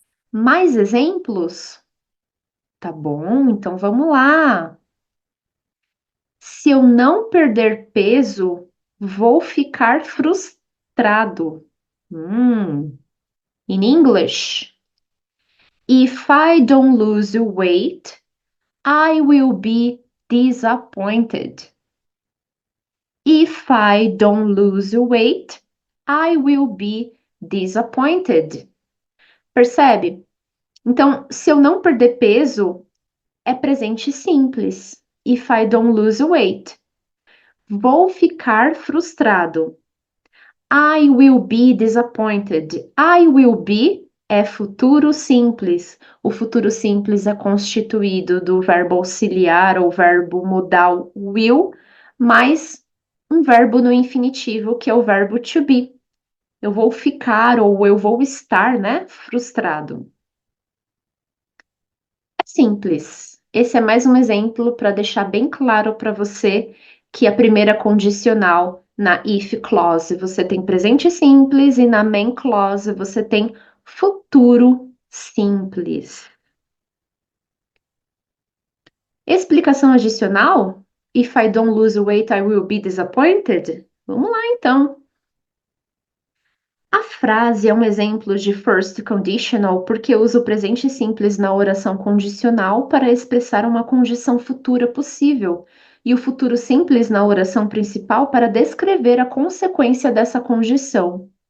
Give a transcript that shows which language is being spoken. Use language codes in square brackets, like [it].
[pt] Mais exemplos? Tá bom, então vamos lá. Se eu não perder peso, vou ficar frustrado. [en] In English, if I don't lose weight, I will be disappointed. If I don't lose weight, I will be disappointed. [pt] Percebe? Então, se eu não perder peso, é presente simples. [en] If I don't lose weight. [pt] Vou ficar frustrado. [en] I will be disappointed. I will be [pt] é futuro simples. O futuro simples é constituído do verbo auxiliar ou verbo modal will, mais um verbo no infinitivo, que é o verbo to be. Eu vou ficar ou eu vou estar, né, frustrado. É simples. Esse é mais um exemplo para deixar bem claro para você que a primeira condicional na if clause você tem presente simples e na main clause você tem futuro simples. Explicação adicional? [en] If I don't lose weight, I will be disappointed? [pt] Vamos lá então. A frase é um exemplo de first conditional porque usa o presente simples na oração condicional para expressar uma condição futura possível, e o futuro simples na oração principal para descrever a consequência dessa condição.